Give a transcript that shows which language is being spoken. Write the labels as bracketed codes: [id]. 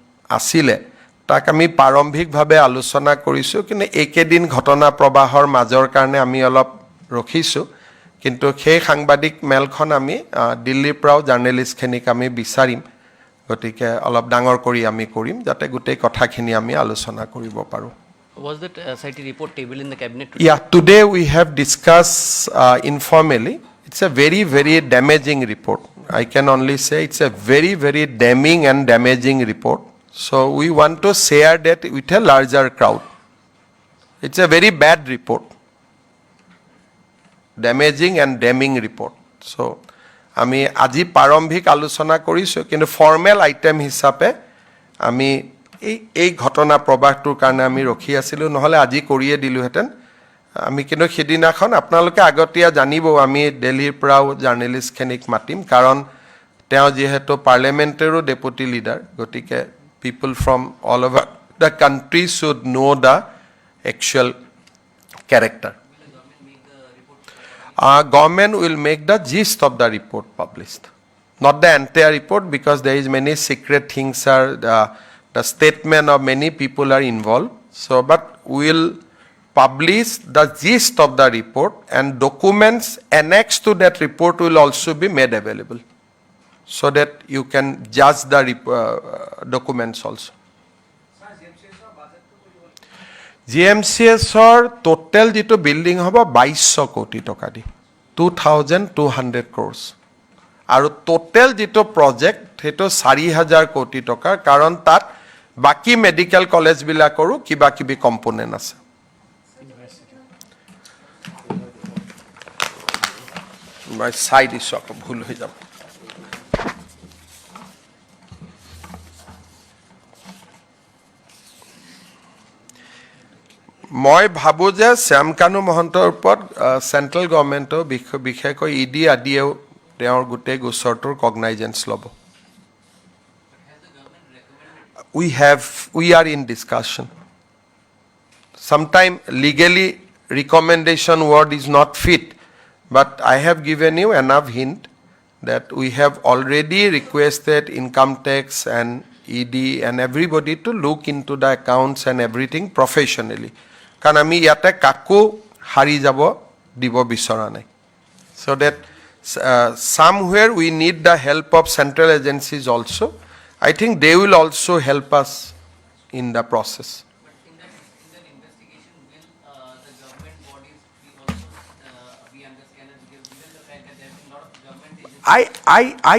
[as] আছিলে তাক আমি প্ৰাৰম্ভিকভাৱে আলোচনা কৰিছোঁ কিন্তু এইকেইদিন ঘটনা প্ৰবাহৰ মাজৰ কাৰণে আমি অলপ ৰখিছোঁ কিন্তু সেই সাংবাদিক মেলখন আমি দিল্লীৰ পৰাও জাৰ্নেলিষ্টখিনিক আমি বিচাৰিম গতিকে অলপ ডাঙৰ কৰি আমি কৰিম যাতে গোটেই কথাখিনি আমি আলোচনা কৰিব পাৰোঁ [en] Was that SIT report tabled in the cabinet today? Yeah, today we have discussed informally. It's a very, very damaging report. I can only say it's a very, very damning and damaging report. So we want to share that with a larger crowd. It's a very bad report. Damaging and damning report. [as] So আমি আজি প্ৰাৰম্ভিক আলোচনা কৰিছোঁ কিন্তু formal item হিচাপে আমি এই ঘটনা প্ৰবাহটোৰ কাৰণে আমি ৰখি আছিলোঁ নহ'লে আজি কৰিয়ে দিলোহেঁতেন আমি কিন্তু সেইদিনাখন আপোনালোকে আগতীয়া জানিব আমি দিল্লীৰ পৰাও জাৰ্নেলিষ্টখিনিক মাতিম কাৰণ তেওঁ যিহেতু পাৰ্লিয়ামেণ্টৰো ডেপুটি লিডাৰ গতিকে [en] People from all over the country should know' the actual character government will make the gist of the report published, not the entire report because there is many secret things are the statement of many people are involved. So, but we will publish the gist of the report and documents annexed to that report will also be made available, so that you can judge the documents also. [as] GMCSৰ total যিটো building হ'ব 2200 কোটি টকা দি [en] 2200 crores [as] আৰু total যিটো project সেইটো 4000 কোটি টকাৰ কাৰণ তাত বাকি মেডিকেল কলেজবিলাকৰো কিবা কিবি কম্পোনেণ্ট আছে মই চাই দিছোঁ আকৌ ভুল হৈ যাব মই ভাবোঁ যে শ্যামকানু মহন্তৰ ওপৰত চেণ্ট্ৰেল গভৰ্ণমেণ্টৰ বিশেষকৈ ইডি আদিয়েও তেওঁৰ গোটেই গোচৰটোৰ কগনাইজেঞ্চ ল'ব [en] we are in discussion. Sometimes legally recommendation word is not fit, but I have given you enough hint that we have already requested income tax and ED and everybody to look into the accounts and everything professionally. [as] কাৰণ আমি ইয়াতে কাকো হাৰি যাব দিব বিচৰা নাই. [en] So that somewhere we need the help of central agencies also. I think they will also help us in the process. But in that investigation, will the government bodies be also be under scanner? Because given the fact that there have been a lot of government agencies.